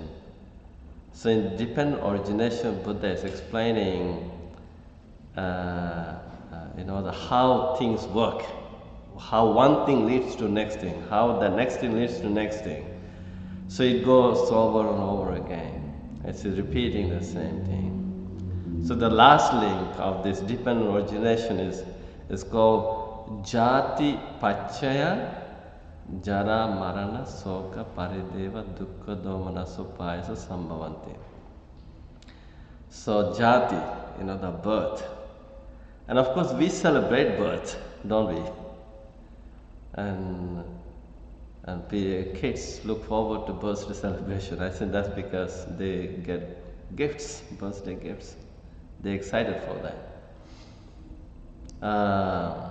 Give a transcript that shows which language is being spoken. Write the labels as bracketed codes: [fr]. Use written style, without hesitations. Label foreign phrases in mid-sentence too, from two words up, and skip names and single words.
[en] So in dependent origination, Buddha is explaining how things work, how one thing leads to next thing, how the next thing leads to next thing. So it goes over and over again. It's repeating the same thing. So the last link of this dependent origination is called [pi] Jati Pachaya Jara Marana Soka Parideva Dukkha Domana Supayasa Sambhavanti. [en] So Jati, the birth. And of course we celebrate birth, don't we? And kids look forward to birthday celebration. I think that's because they get gifts, birthday gifts. They're excited for that.